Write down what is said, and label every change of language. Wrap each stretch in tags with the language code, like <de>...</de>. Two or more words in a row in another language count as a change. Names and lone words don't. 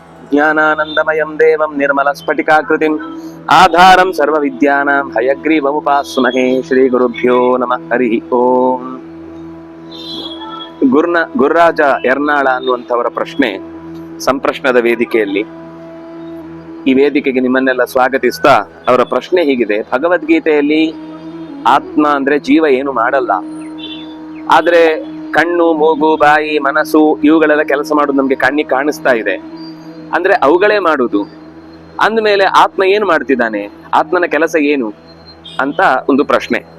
<sa>ज्ञानानन्दमयं देवं निर्मलस्फटिकाकृतिम् आधारं सर्वविद्यानां हयग्रीवमुपास्महे ಶ್ರೀಗುರುಭ್ಯೋ ನಮಃ ಹರಿ ಓಂ.</sa> <kn>ಗುರುರಾಜ ಯರ್ನಾಳ ಅನ್ನುವಂಥವರ ಪ್ರಶ್ನೆ ಸಂಪ್ರಶ್ನದ ವೇದಿಕೆಯಲ್ಲಿ. ಈ ವೇದಿಕೆಗೆ ನಿಮ್ಮನ್ನೆಲ್ಲ ಸ್ವಾಗತಿಸ್ತಾ ಅವರ ಪ್ರಶ್ನೆ ಹೀಗಿದೆ: ಭಗವದ್ಗೀತೆಯಲ್ಲಿ ಆತ್ಮ ಅಂದ್ರೆ ಜೀವ ಏನು ಮಾಡಲ್ಲ, ಆದ್ರೆ ಕಣ್ಣು, ಮೂಗು, ಬಾಯಿ, ಮನಸ್ಸು ಇವುಗಳೆಲ್ಲ ಕೆಲಸ ಮಾಡೋದು ನಮ್ಗೆ ಕಣ್ಣಿಗೆ ಕಾಣಿಸ್ತಾ ಇದೆ, ಅಂದ್ರೆ ಅವುಗಳೇ ಮಾಡುದು ಅಂದಮೇಲೆ ಆತ್ಮ ಏನು ಮಾಡ್ತಿದ್ದಾನೆ, ಆತ್ಮನ ಕೆಲಸ ಏನು ಅಂತ ಒಂದು ಪ್ರಶ್ನೆ.</kn>